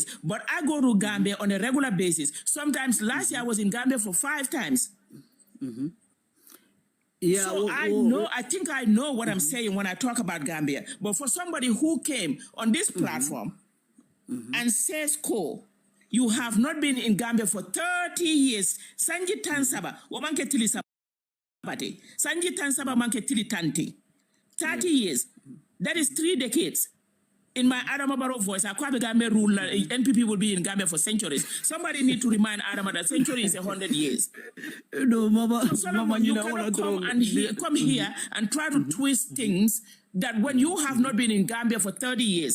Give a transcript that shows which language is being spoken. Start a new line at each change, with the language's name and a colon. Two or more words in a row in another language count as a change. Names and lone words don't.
English: But I go to Gambia on a regular basis. Sometimes last year I was in Gambia for 5 times. Yeah, so I think I know what I'm saying when I talk about Gambia. But for somebody who came on this platform and says, you have not been in Gambia for 30 years.
Mandingo: Sanji Tansaba, wamanke tili sabate. Sanji Tansaba manke tili tanti.
English: 30 years. That is 3 decades. In my Adama Barrow voice, Akwabe Gambia rule, NPP will be in Gambia for centuries. Somebody need to remind Adama that century is 100 years. No, Mama, so Solomon, you cannot come here and try to twist things that when you have not been in Gambia for 30 years.